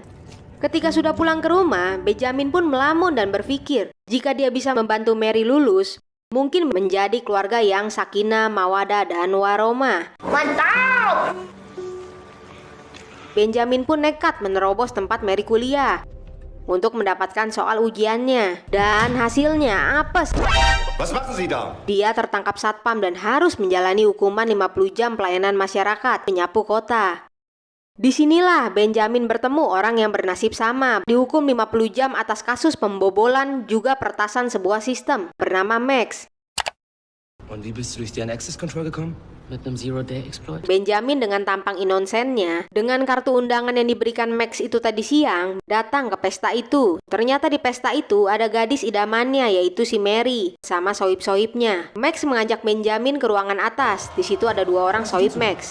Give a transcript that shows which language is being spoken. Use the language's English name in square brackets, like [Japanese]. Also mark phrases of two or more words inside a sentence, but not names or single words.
[Indonesian] Ketika sudah pulang ke rumah, Benjamin pun melamun dan berpikir, jika dia bisa membantu Mary lulus, mungkin menjadi keluarga yang sakinah, mawadah, dan warahmah. Mantap! Benjamin pun nekat menerobos tempat Mary kuliah untuk mendapatkan soal ujiannya. Dan hasilnya apes. [German] Was machen Sie da? [Indonesian] Dia tertangkap satpam dan harus menjalani hukuman 50 jam pelayanan masyarakat penyapu kota. Disinilah Benjamin bertemu orang yang bernasib sama, dihukum 50 jam atas kasus pembobolan juga peretasan sebuah sistem bernama Max. [German] Und wie bist du durch deren [English] Access Control [German] gekommen? Mit einem Zero-Day-Exploit. [Indonesian] Benjamin dengan tampang inonsennya, dengan kartu undangan yang diberikan Max itu tadi siang, datang ke pesta itu. Ternyata di pesta itu ada gadis idamannya, yaitu si Mary, sama sohib-sohibnya. Max mengajak Benjamin ke ruangan atas. Di situ ada 2 orang sohib Max.